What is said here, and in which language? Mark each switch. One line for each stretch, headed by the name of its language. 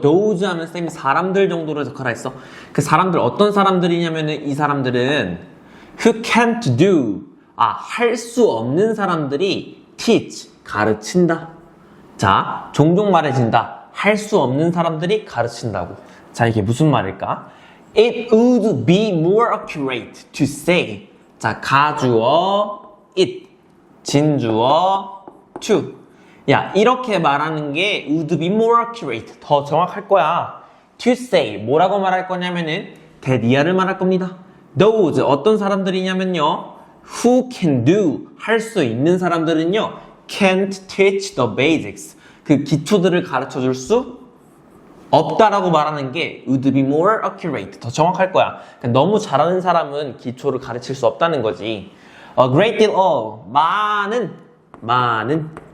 Korean: those 하면 쌤이 사람들 정도로 해석하라 했어. 그 사람들 어떤 사람들이냐면은 이 사람들은
English: who can't do.
Korean: 할 수 없는 사람들이 teach. 가르친다. 자, 종종 말해진다. 할 수 없는 사람들이 가르친다고. 자, 이게 무슨 말일까?
English: It would be more accurate to say.
Korean: 자, 가주어 it, 진주어 to. 야, 이렇게 말하는 게
English: would be more accurate.
Korean: 더 정확할 거야.
English: To say.
Korean: 뭐라고 말할 거냐면은 대디아를 말할 겁니다.
English: Those
Korean: 어떤 사람들이냐면요,
English: who can do.
Korean: 할 수 있는 사람들은요,
English: can't teach the basics.
Korean: 그 기초들을 가르쳐 줄 수 없다라고 말하는 게
English: would be more accurate.
Korean: 더 정확할 거야. 그러니까 너무 잘하는 사람은 기초를 가르칠 수 없다는 거지.
English: A great deal of.
Korean: 많은.